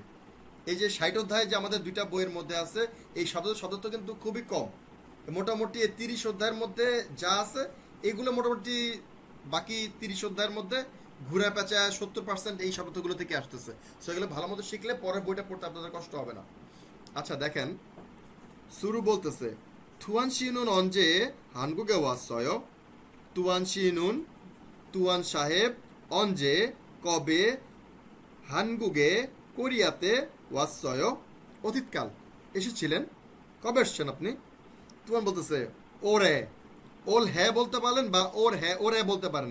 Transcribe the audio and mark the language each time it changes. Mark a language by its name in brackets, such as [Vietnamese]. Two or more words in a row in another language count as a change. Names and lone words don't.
[Bangla] এই যে 60 অধ্যায় যে আমাদের দুইটা বইয়ের মধ্যে আছে, এই শব্দ কিন্তু খুবই কম। মোটামুটি এই 30 অধ্যায়ের মধ্যে যা আছে এগুলো মোটামুটি বাকি 30 অধ্যায়ের মধ্যে ঘুরে পেঁচা 70% এই শব্দগুলো থেকে আসতেছে। সো এগুলো ভালো মতো শিখলে পরের বইটা পড়তে আপনাদের কষ্ট হবে না। আচ্ছা দেখেন, শুরু বলতেছে [Korean] 투안 씨는 언제 한국에 왔어요? 투안 씨는, [Bangla] তুয়ান সাহেব 언제 কবে হানগুগে কোরিয়াতে ওয়াসয় অতীতকাল এসেছিলেন। কবে এসেছেন আপনি? তুয়ান বলতেছে ওরে, ওল হ্যাঁ বলতে পারেন বা ওর হ্যাঁ ওরে বলতে পারেন।